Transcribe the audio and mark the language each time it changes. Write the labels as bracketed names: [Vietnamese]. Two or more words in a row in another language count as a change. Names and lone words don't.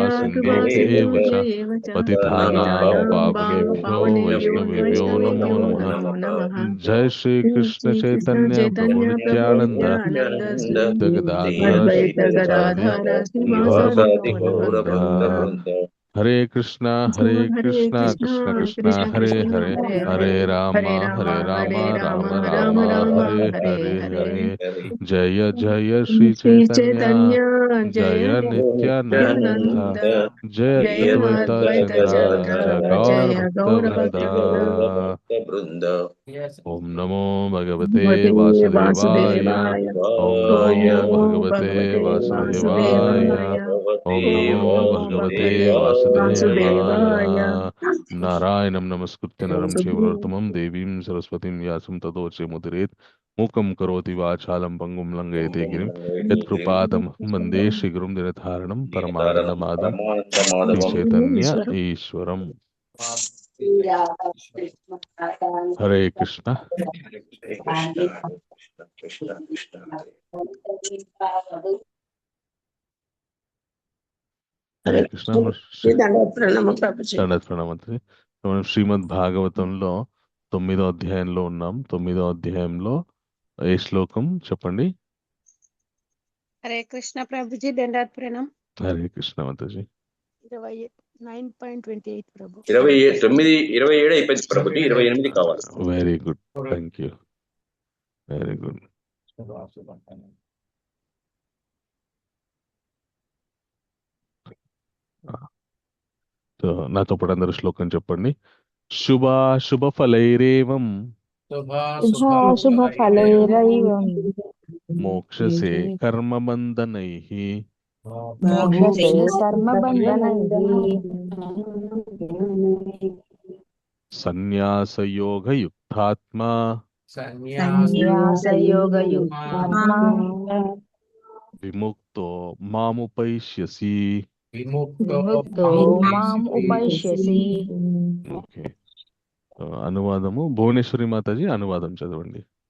[Sanskrit] कृपा सिन्धुभ्येव च सिन्धुभ्य एव च पतितानां पतितानां पावनेभ्यो पावनेभ्यो वैष्णवेभ्यो नमो वैष्णवेभ्यो नमः. नमो नमः। जय श्री कृष्ण श्री कृष्ण चैतन्य प्रभु चैतन्य प्रभु नित्यानंद नित्यानंद श्री अद्वैत गदाधर अद्वैत शिवासादि गदाधर गौर श्रीवासादि भक्त गौर वृंद. भक्त वृंद। हरे हरे कृष्णा कृष्णा कृष्ण कृष्णा कृष्ण हरे कृष्ण हरे हरे हरे हरे हरे राम राम राम राम राम राम राम हरे हरे हरे हरे। हरे. जय जय श्री श्री चैतन्य चैतन्य जय जय नित्यानंद नित्यानंद जय जय अद्वैत अद्वैत चंद्र जय चंद्र गौर जय भक्त गौर वृंद. भक्त वृंद। ओम नमो भगवते भगवते वासुदेवाय. वासुदेवाय। ओम ॐ नमो नमो भगवते भगवते वासुदेवाय. वासुदेवाय। ओम नमो ॐ भगवते भगवते वासुदेवाय. वासुदेवाय। नारायणं नमस्कृत्य नरं चैव नरोत्तमं देवीं सरस्वतीं व्यासं ततो जयमुदीरयेत्. मूकं करोति वाचालं पङ्गुं लङ्घयते गिरिं यत्कृपादं वन्दे श्रीगुरुं दिनधारणं परमानन्दमाधवं श्रीचैतन्य ईश्वर। ईश्वरम्. श्री राधा कृष्ण प्रणाम। हरे कृष्णा. [Telugu] హరే కృష్ణ. దండవత్ ప్రణామం ప్రభుజీ. దండత్ ప్రణామంత్రి. మనం శ్రీమద్ భాగవతంలో 9వ అధ్యాయంలో ఉన్నాం. 9వ అధ్యాయంలో ఏ శ్లోకం చెప్పండి. [Hindi] हरे कृष्ण प्रभु जी दंडात प्रणाम। [Telugu] హరే కృష్ణ మాతాజీ. [Hindi] 9.28 प्रभु। [Telugu] 27 అయిపోయింది ప్రభుజీ, 28 కావాలి. [English] very good, thank you, very good. [Telugu] సో నాతో పాటు అందరూ శ్లోకం చెప్పండి. [Sanskrit] శుభాశుభ ఫలైరేవం शुभाशुभफलैरैवं మోక్షసే కర్మబంధనైః मोक्षसे कर्मबन्धनैः సన్యాసయోగయుక్తాత్మా संन्यासयोगयुक्तात्मा విముక్తో మాముపైష్యసి. विमुक्तो माम् उपैष्यसि। [Telugu] ఓకే. అనువాదము భువనేశ్వరి మాతాజీ అనువాదం చదవండి.